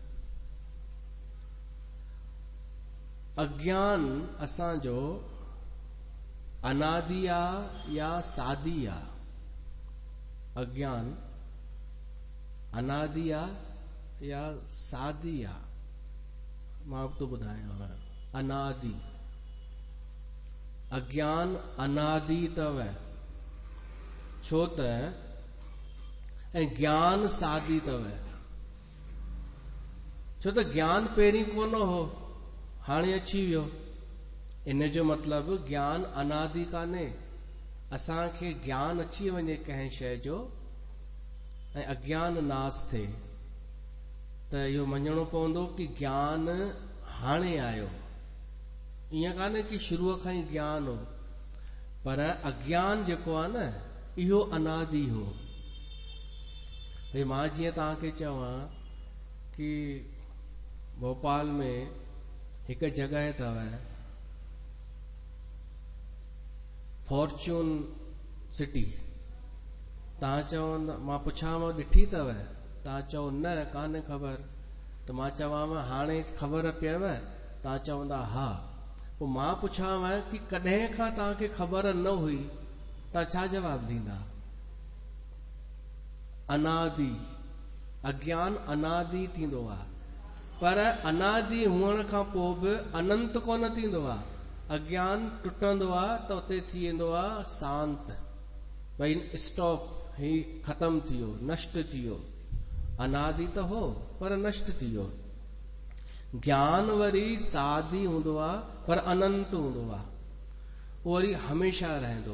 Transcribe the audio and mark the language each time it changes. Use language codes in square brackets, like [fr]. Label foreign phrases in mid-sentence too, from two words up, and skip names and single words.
[sd] अज्ञान असांजो अनादि आहे या सादी आहे। अज्ञान अनादि आहे या सादी आहे। मां तो ॿुधायांव, अनादि, अज्ञान अनादि अथव, छो त ऐं ज्ञान सादी अथव, छो त ज्ञान पहिरीं कोन हो, हाणे अची वियो। इन जो मतिलबु ज्ञान अनादि कान्हे। असांखे ज्ञान अची वञे कंहिं शइ जो ऐं अज्ञान नास थिए त इहो मञणो पवंदो कि ज्ञान हाणे आयो। ईअं कान्हे कि शुरूअ खां ई ज्ञान हो, पर अज्ञान जेको आहे न इहो अनादि हो। भई मां जीअं तव्हांखे चवां कि भोपाल में हिकु जॻह अथव फॉर्च्यून सिटी, तव्हां चवंदा, मां पुछांव ॾिठी अथव, तव्हां चओ न कान्हे ख़बर, त मां चवांव हाणे ख़बर पियव, तव्हां चवंदा हा। पोइ मां पुछांव कि कॾहिं खां तव्हांखे ख़बर न हुई, तव्हां छा जवाबु ॾींदा? अनादि। अज्ञान अनादि थींदो आहे, पर अनादि हुअण खां पोइ बि अनंत कोन थींदो आहे। अज्ञान टुटंदो आहे त उते थी वेंदो आहे शांत, भई स्टॉप, ही ख़तम थी वियो, नष्ट थी वियो। अनादि त हो पर नष्ट थी वियो। ज्ञान वरी सादी हूंदो आहे पर अनंत हूंदो आहे, उहो वरी हमेशा रहंदो।